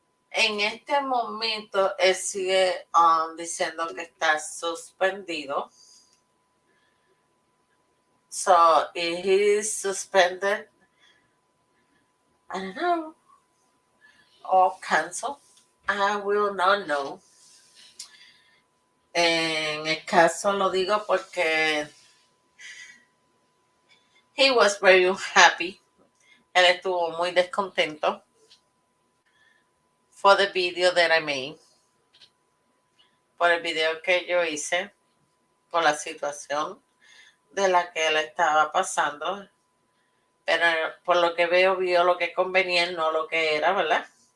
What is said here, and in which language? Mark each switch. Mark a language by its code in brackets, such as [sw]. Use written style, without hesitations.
[es] En este momento, él sigue diciendo que está suspendido. [en] So, if he is suspended, I don't know, or cancel, I will not know. [es] En el caso lo digo porque [en] He was very unhappy. [es] Él estuvo muy descontento [en] for the video that I made, [es] por el video que yo hice, por la situación de la que él estaba pasando, pero por lo que vio lo que convenía, no lo que era, ¿verdad?